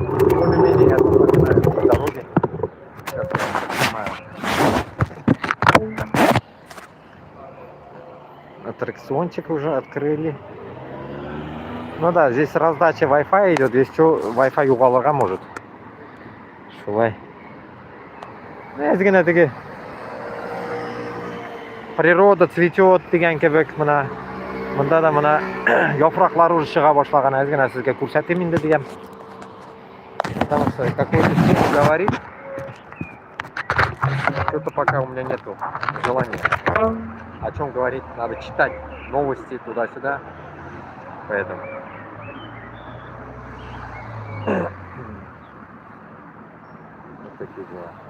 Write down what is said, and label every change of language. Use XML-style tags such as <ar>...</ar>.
<ru>Более-менее я тут понимаю по дороге. Сейчас я снимаю. Аттракциончик уже открыли. Ну да, здесь раздача Wi-Fi идет, здесь что Wi-Fi уголага может.</ru> <tt>Шулай.</tt> <uz>Ozgina</uz> <ru>природа цветет</ru> <uz>degan kebek mana bunda da mana yaproqlari уже chiqa boshlagan ozgina sizga ko'rsataymi endi degan.</uz> <ru>Потому что какой-то тему говорить что-то пока у меня нету желания. О чем говорить, надо читать новости туда-сюда. Поэтому вот такие дела.</ru>